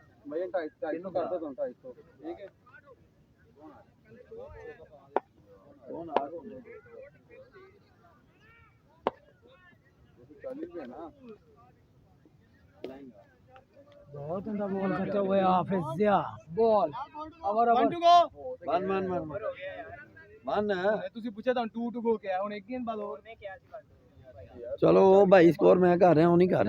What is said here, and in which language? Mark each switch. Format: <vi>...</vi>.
<hi>भैया 250 कर दो 250 ठीक है कौन आ रहा है 40 है ना बहुत उमदा बॉल करते हुए हाफिज जिया बॉल ओवर ओवर मान मान मान मान</hi> <pa>ਤੁਸੀਂ ਪੁੱਛਿਆ ਤਾਂ 2 ਟੂ ਗੋ ਕਿਹਾ ਹੁਣ ਇੱਕ ਗੇਂਦ ਬਾਅਦ ਹੋਰ</pa> <hi>चलो वो भाई स्कोर मैं कर रहा हूँ नहीं कर</hi>